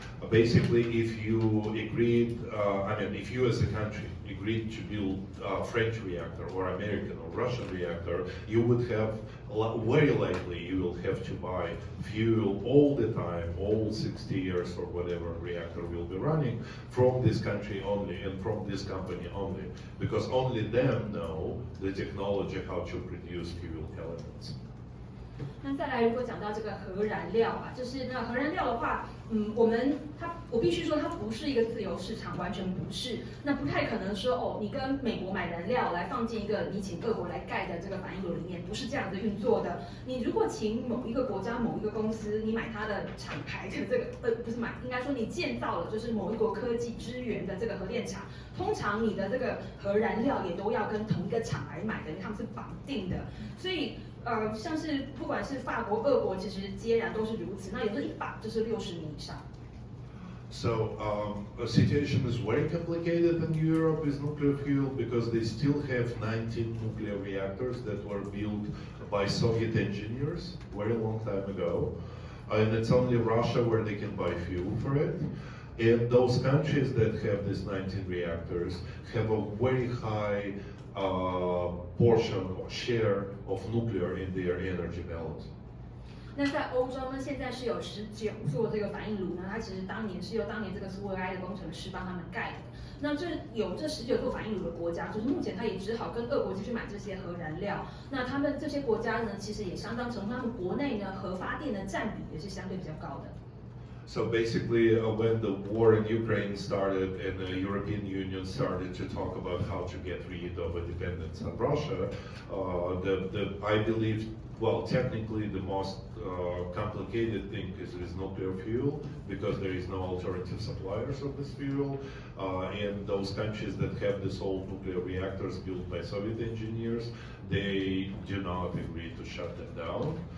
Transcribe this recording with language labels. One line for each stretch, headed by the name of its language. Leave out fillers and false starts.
English: Basically, if you agreed, if you as a country agreed to build a French reactor or American or Russian reactor, you would have, very likely, you will have to buy fuel all the time, all 60 years or whatever reactor will be running from this country only and from this company only, because only them know the technology how to produce fuel elements.
Chinese: 那再来，如果讲到这个核燃料啊，就是那核燃料的话，我必须说它不是一个自由市场，完全不是。那不太可能说哦，你跟美国买燃料来放进一个你请俄国来盖的这个反应炉里面，不是这样子运作的。你如果请某一个国家某一个公司，你买它的厂牌的这个不是买，应该说你建造了就是某一国科技支援的这个核电厂，通常你的这个核燃料也都要跟同一个厂来买的，因为他们是绑定的，所以。像是不管是法国、俄国，其实皆然都是如此。那有的一把就是60年以上。
English: So the situation is very complicated in Europe with nuclear fuel because they still have 19 nuclear reactors that were built by Soviet engineers very long time ago, and it's only Russia where they can buy fuel for it. And those countries that have these 19 reactors have a very high portion or share of nuclear in their energy balance.
Chinese: 那在欧洲呢，现在是有19座这个反应炉呢，它其实当年这个苏维埃的工程师帮他们盖的。那这19座反应炉的国家，就是目前他也只好跟俄国继续买这些核燃料。那他们这些国家呢，其实也相当程度，他们国内呢核发电的占比也是相对比较高的。
English: So basically, when the war in Ukraine started and the European Union started to talk about how to get rid of a dependence on Russia, I believe, well, technically the most complicated thing is with nuclear fuel because there is no alternative suppliers of this fuel, and those countries that have these old nuclear reactors built by Soviet engineers, they do not agree to shut them down.